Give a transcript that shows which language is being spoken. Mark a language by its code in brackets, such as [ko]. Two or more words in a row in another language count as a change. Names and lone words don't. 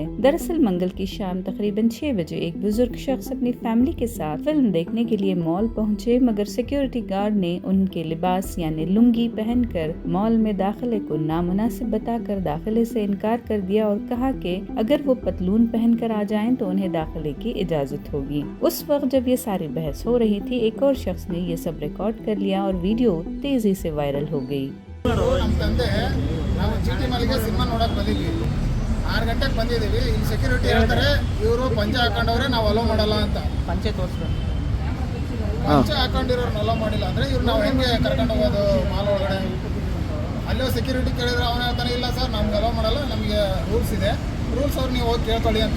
[ur] دراصل منگل کی شام تقریباً 6 بجے ایک بزرگ شخص اپنی فیملی کے ساتھ فلم دیکھنے کے لیے مال پہنچے، مگر [en] security guard [ur] نے ان کے لباس یعنی لنگی پہن کر مال میں داخلے کو نامناسب بتا کر داخلے سے انکار کر دیا اور کہا کہ اگر وہ پتلون پہن کر آ جائیں تو انہیں داخلے کی اجازت ہوگی. اس وقت جب یہ ساری بحث ہو رہی تھی، ایک اور شخص نے یہ سب ریکارڈ کر لیا اور ویڈیو تیزی سے وائرل ہو گئی. [kn] ನಮ್ಮ ತಂದೆ ನಾವು ಜಿಟಿ ಮಾಲ್ಗೆ ಸಿನಿಮಾ ನೋಡಕ್ ಬಂದಿದ್ವಿ, 6 ಗಂಟೆಗೆ ಬಂದಿದ್ದೀವಿ। ಇಲ್ಲಿ ಸೆಕ್ಯೂರಿಟಿ ಹೇಳ್ತಾರೆ ಇವರು ಪಂಚೆ ಹಾಕೊಂಡವ್ರೆ, ನಾವು ಅಲೋ ಮಾಡಲ್ಲ ಅಂತ। ಪಂಚೆ ಹಾಕೊಂಡಿರೋರ್ನ ಅಲೋ ಮಾಡಿಲ್ಲ ಅಂದ್ರೆ ಇವ್ರು ನಾವು ಹೆಂಗೆ ಕರ್ಕೊಂಡು ಹೋಗೋದು ಮಾಲ್ ಒಳಗಡೆ? ಅಲ್ಲೋ ಸೆಕ್ಯೂರಿಟಿ ಕೇಳಿದ್ರೆ ಅವನು ಹೇಳ್ತಾನೆ ಇಲ್ಲ ಸರ್ ನಮ್ಗೆ ಅಲೋ ಮಾಡಲ್ಲ, ನಮಗೆ ರೂಲ್ಸ್ ಇದೆ, ರೂಲ್ಸ್ ಅವ್ರು ನೀವು ಹೋಗಿ ಕೇಳ್ಕೊಳ್ಳಿ ಅಂತ।